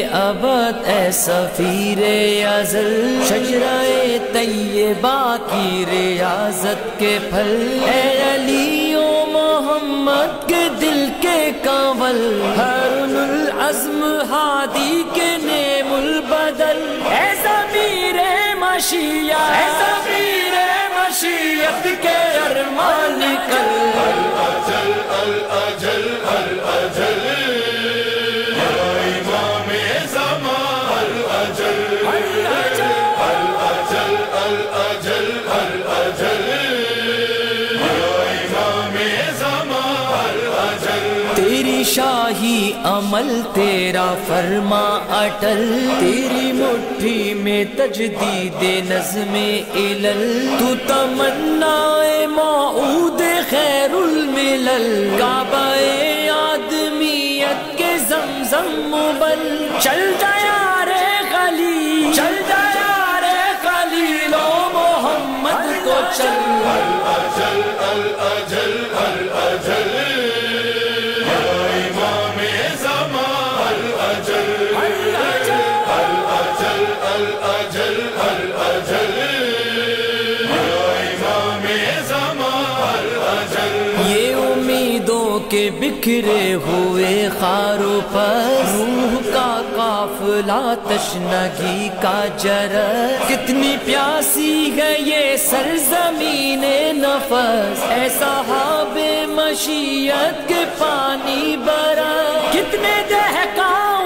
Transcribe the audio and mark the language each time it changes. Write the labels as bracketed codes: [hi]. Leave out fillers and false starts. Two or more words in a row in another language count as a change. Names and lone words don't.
[ur] ابد اے سفیر ازل، شجرۂ طیبہ کی ریاضت کے پھل، اے علی و محمد کے دل کے کانول، ہارون العزم ہادی کے نعم البدل، اے ضمیر مشیت، اے ضمیر مشیت کے ارمان نکل، [ar] الاجل الاجل الاجل یا امام زمان، الاجل الاجل الاجل الاجل یا امام زمان، الاجل [ur] تیری شاہی عمل تیرا فرما اٹل، تیری مٹھی میں تجدید نظم علل، تو تمنا موعود خیر الملل، کعبہ آدمیت کے زمزم مبل، چل جا یار خلیل، چل جا یار خلیل و محمد کو چل، [ar] الاجل الاجل الاجل یا امام زمان، الاجل الاجل الاجل الاجل یا امام زمان، الاجل [ur] یہ امیدوں کے بکھرے ہوئے خاروں پر، روح کا قافلہ تشنگی کا جرس، کتنی پیاسی ہے یہ سرزمین نفس، اے صاحب مشیت کے پانی برس، کتنے دہقان